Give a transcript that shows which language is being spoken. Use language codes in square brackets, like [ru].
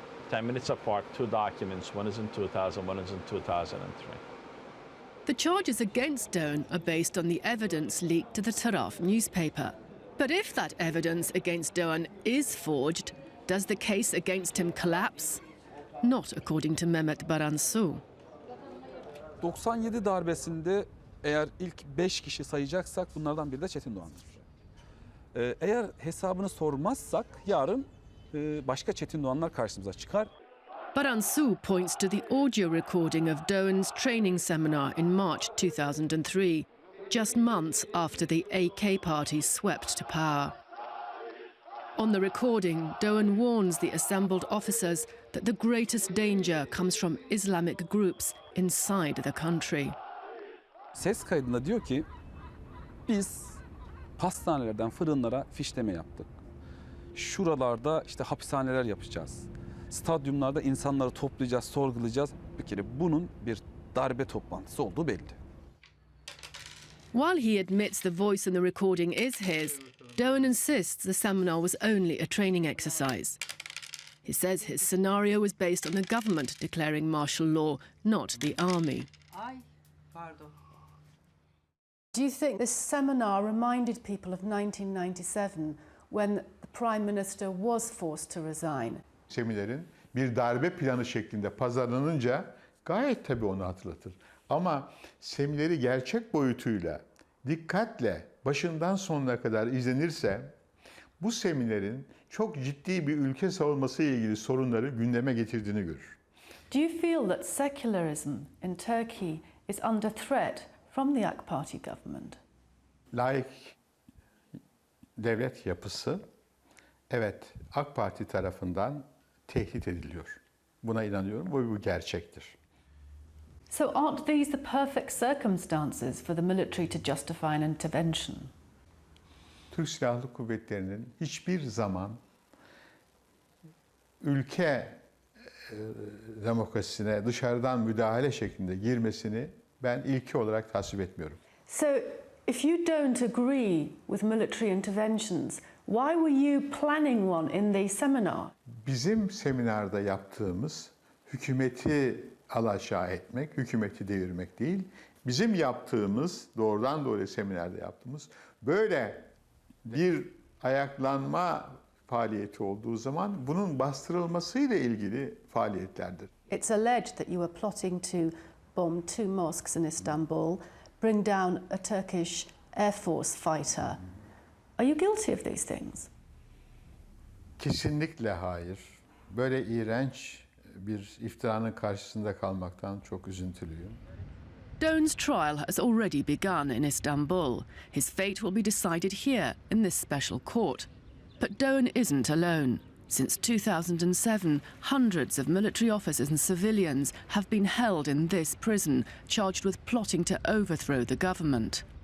[en] 10 minutes apart, 2 documents. One is in 2000, one is in 2003. The charges against Doan are based on the evidence leaked to the Taraf newspaper. But if that evidence against Doan is forged, does the case against him collapse? Not according to Mehmet Baransu. [tr] 97 darbesinde eğer ilk 5 kişi sayacaksak bunlardan biri de Çetin Doğan'dır. Eğer hesabını sormazsak yarın başka Çetin Doğanlar karşımıza çıkar. [en] Baransu points to the audio recording of Doan's training seminar in March 2003, just months after the AK party swept to power. On the recording, Doan warns the assembled officers that the greatest danger comes from Islamic groups inside the country. [tr] Ses kaydında diyor ki, biz pastanelerden fırınlara fişleme yaptık. Şuralarda işte hapishaneler yapacağız. Stadyumlarda insanları toplayacağız, sorgulayacağız. Bir kere bunun bir darbe toplantısı olduğu belli. [en] While he admits the voice in the recording is his, Dogan insists the seminar was only a training exercise. He says his scenario was based on the government declaring martial law, not the army. Do you think this seminar reminded people of 1997 when the Prime Minister was forced to resign? [tr] Seminerin bir darbe planı şeklinde pazarlanınca gayet tabii onu hatırlatır. Ama semineri gerçek boyutuyla, dikkatle başından sonuna kadar izlenirse bu seminerin çok ciddi bir ülke savunması ile ilgili sorunları gündeme getirdiğini görür. [en] Do you feel that secularism in Turkey is under threat from the AK Party government? [tr] Laik devlet yapısı, evet, AK Parti tarafından tehdit ediliyor. Buna inanıyorum, bu gerçektir. [en] So aren't these the perfect circumstances for the military to justify an intervention? [tr] Türk Silahlı Kuvvetleri'nin hiçbir zaman ülke demokrasisine dışarıdan müdahale şeklinde girmesini ben ilki olarak tasvip etmiyorum. [en] So if you don't agree with military interventions, why were you planning one in the seminar? [tr] Bizim seminarda yaptığımız hükümeti alaşağı etmek, hükümeti devirmek değil. Bizim yaptığımız, doğrudan doğruya seminerde yaptığımız böyle bir ayaklanma faaliyeti olduğu zaman bunun bastırılmasıyla ilgili faaliyetlerdir. [en] It's alleged that you were plotting to bomb 2 mosques in Istanbul, bring down a Turkish Air Force fighter. Are you guilty of these things? [tr] Kesinlikle hayır. Böyle iğrenç bir iftiranın karşısında kalmaktan çok üzüntülüyüm. [en] Dogan's trial has already begun in Istanbul. His fate will be decided here in this special court. But Dogan isn't alone. Since 2007, hundreds of military officers and civilians have been held in this prison, charged with plotting to overthrow the government.